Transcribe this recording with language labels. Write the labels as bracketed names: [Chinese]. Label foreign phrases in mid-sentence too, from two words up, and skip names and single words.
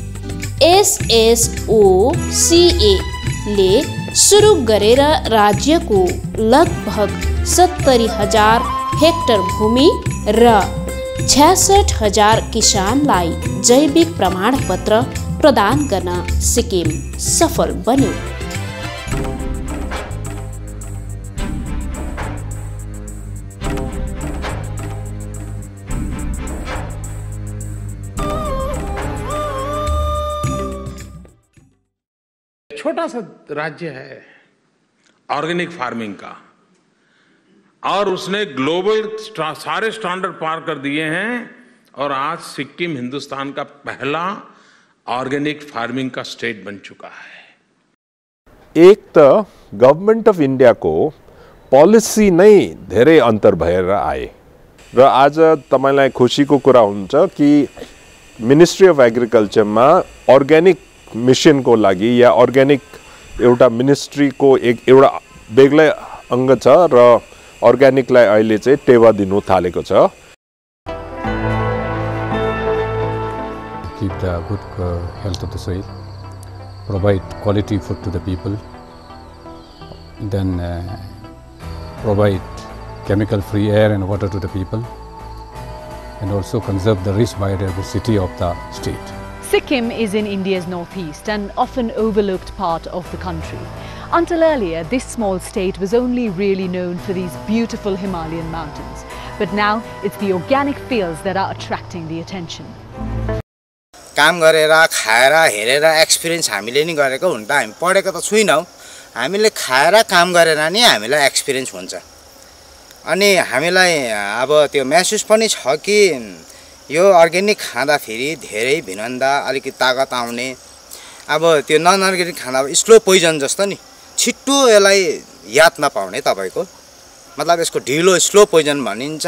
[Nepali] SSOCA ले सुरु गरेर राज्यको लगभग 70,000 हेक्टर भूमि र 66,000 किसानलाई जैविक प्रमाणपत्र प्रदान गर्न सिक्किम सफल बन्यो। [Hindi] छोटा सा राज्य है [English] organic farming [Hindi] का, और उसने ग्लोबल सारे स्टैंडर्ड पार कर दिए हैं, और आज सिक्किम हिंदुस्तान का पहला [English] organic farming [Hindi] का स्टेट बन चुका है। [Nepali] एक तो गभर्नमेंट अफ इंडिया को पॉलिसी नै धेरै अन्तर भएर आए र आज तपाईलाई खुसीको कुरा हुन्छ कि [English] Ministry of Agriculture [Nepali] में [English] organic mission [Nepali] को लागि या अर्गेनिक एउटा मिनिस्ट्री को एउटा बेग्लै अंग छ र अर्गेनिकलाई अहिले चाहिँ टेवा दिनु थालेको छ। [English] Keep the good health of the soil, provide quality food to the people, then provide chemical free air and water to the people, and also conserve the rich biodiversity of the state. Sikkim is in India's northeast and often overlooked part of the country. Until earlier, this small state was only really known for these beautiful Himalayan mountains. But now, it's the organic fields that are attracting the attention. [Nepali] काम गरेर खाएर हेरेर एक्सपिरियन्स हामीले नि गरेको हुन त हामी पढेको त छैनौं, हामीले खाएर काम गरेर नि हामीलाई एक्सपिरियन्स हुन्छ। अनि हामीलाई अब त्यो महसुस पनि छ कि यो अर्ग्यानिक खाँदा फेरि धेरै भिनन्दा अलिकति ताकत आउने, अब त्यो [English] non organic [Nepali] खाँदा [English] slow poison [Nepali] जस्तो नि छिट्टो यसलाई याद नपाउने, तपाईको मतलब यसको ढिलो [English] slow poison [Nepali] भनिन्छ।